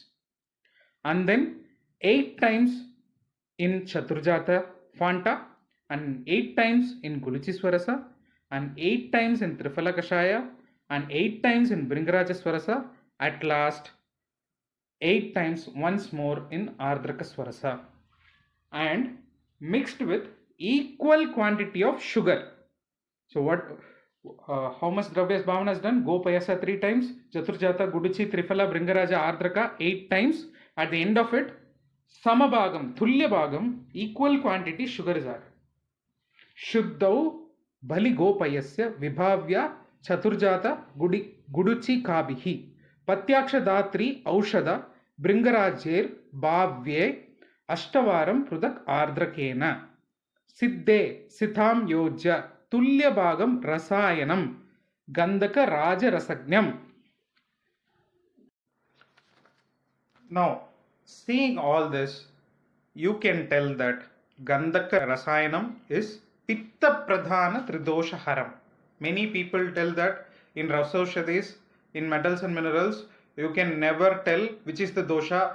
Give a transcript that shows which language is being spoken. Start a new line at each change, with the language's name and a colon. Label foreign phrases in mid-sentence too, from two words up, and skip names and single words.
English: And then 8 times in
Sanskrit: चतुर्जात फाण्ट,
English: and 8 times in Gulichiswarasa, and 8 times in
Sanskrit: त्रिफला कषाय,
English: and 8 times in
Sanskrit: भृङ्गराज स्वरस,
English: at last 8 times once more in
Sanskrit: आर्द्रक स्वरस,
English: and mixed with equal quantity of sugar. So how much
Sanskrit: द्रव्यस् भावना
English: is done? Gopayasa 3 times, Chaturjata, Guduchi, Triphala, Bringaraja, Ardraka 8 times. At the end of it,
Sanskrit: समभागम्, तुल्य भागम्,
English: equal quantity sugar is added.
Sanskrit: शुद्धौ बलि गोपयस्य विभाव्य चतुर्जात गुडूची कबिहि पत्यक्ष धात्री औषध भृङ्गराजैर् भाव्ये अष्टवारम् पृथक् आर्द्रकेण सिद्धे सिताम् योज्य तुल्य भागम् रसायनम् गन्धक राज रसज्ञम्.
English: Now, seeing all this, you can tell that Gandhaka Rasayanam is
Sanskrit: पित्त प्रधान त्रिदोष हरम्.
English: Many people tell that in Rasaushadis, in metals and minerals, you can never tell which is the dosha.